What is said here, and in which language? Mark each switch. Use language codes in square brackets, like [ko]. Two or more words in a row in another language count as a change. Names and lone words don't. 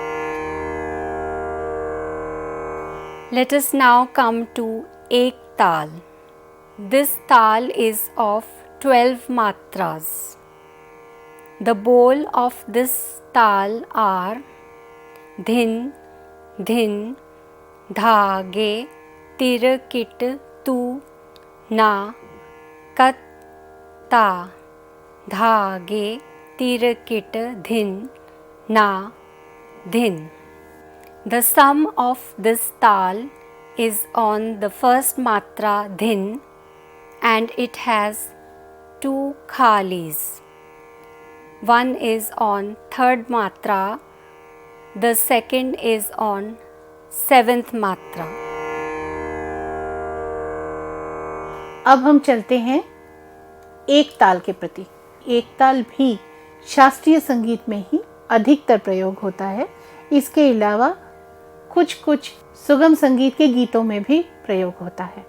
[en] Let us now come to Ek Tal. This tal is of 12 matras. The bowl of this tal are dhin, dhin, dhage, tir, kit, tu, na, kat, ta, dhage, tir, kit, dhin, na, dhin. The sum of this tal is on the first matra dhin, and it has 2 khalis. One is on third matra, the second is on 7th matra. [hi] अब हम चलते हैं एक ताल के प्रति। एक ताल भी शास्त्रीय संगीत में ही अधिकतर प्रयोग होता है। इसके अलावा कुछ कुछ सुगम संगीत के गीतों में भी प्रयोग होता है।